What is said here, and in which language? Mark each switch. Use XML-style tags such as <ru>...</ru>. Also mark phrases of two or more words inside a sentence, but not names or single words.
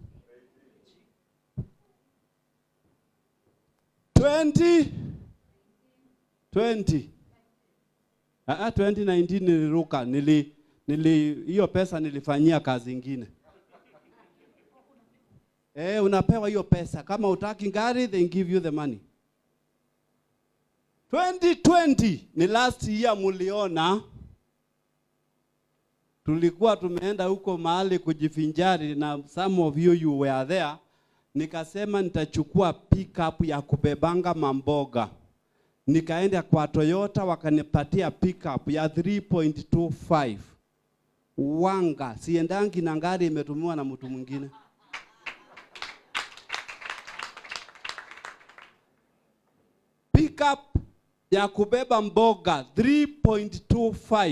<sw>2019 niliruka. Hiyo pesa nilifanyia kazi nyingine. Unapewa hiyo pesa. Kama utaki gari,</sw> <en>they give you the money. 2020 ni last year muliona.</en> <sw>Tulikuwa tumeenda huko mahali kujifinjari na</sw> <en>some of you were there.</en> <sw>Nikasema nitachukua pickup ya kubebanga mamboga. Nikaenda kwa Toyota wakanipatia pickup ya 3.25. Wanga, siendangi na ngari imetumiwa na mtu mwingine. Pickup ya kubeba mboga 3.25.</sw>